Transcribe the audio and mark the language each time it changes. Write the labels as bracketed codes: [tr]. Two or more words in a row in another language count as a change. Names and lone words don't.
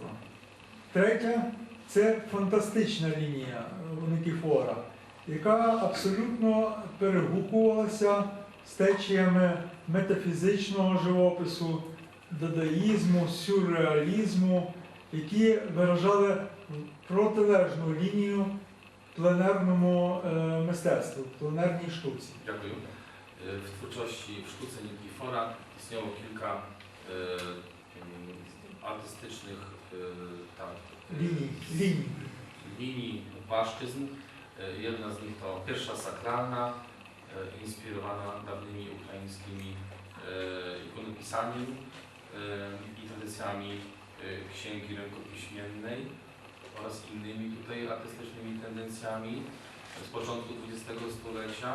[uk] Третя – це фантастична лінія Никіфора, яка абсолютно перегукувалася з течіями метафізичного живопису, дадаїзму, сюрреалізму, які виражали протилежну лінію пленерному мистецтву, пленерній штуці. Дякую. [pl] W twórczości, w sztuce Nikifora istniało kilka artystycznych linii, płaszczyzn. Jedna z nich to pierwsza sakralna, inspirowana dawnymi ukraińskimi ikonopisami i tradycjami księgi rękopiśmiennej oraz innymi tutaj artystycznymi tendencjami z początku XX stulecia.